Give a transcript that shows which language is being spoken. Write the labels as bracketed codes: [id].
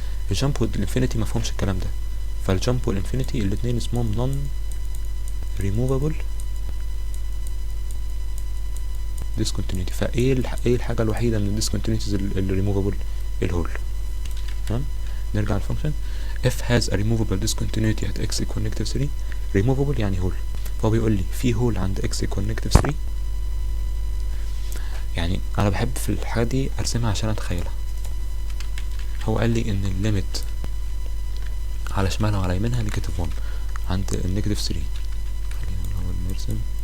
[ar] الجامب والانفينيتي ما فهمش الكلام ده، فالجامب والانفينيتي الاثنين اسمهم نون ريموفابل ديسكونتينيوتي. فايه ايه الحاجه الوحيده من الديسكونتينيوتيز اللي ريموفابل؟ الهول. تمام. نرجع للفانكشن. [en] f has a removable discontinuity at x equal negative 3. [ar] removable يعني هول، فهو بيقول لي في هول عند [en] x equal negative 3. [ar] يعني انا بحب في الحاجه دي ارسمها عشان اتخيلها. هو قال لي ان الليميت على شمالها وعلى يمينها نيجاتيف 1 عند النيجاتيف 3. خلينا الاول نرسم.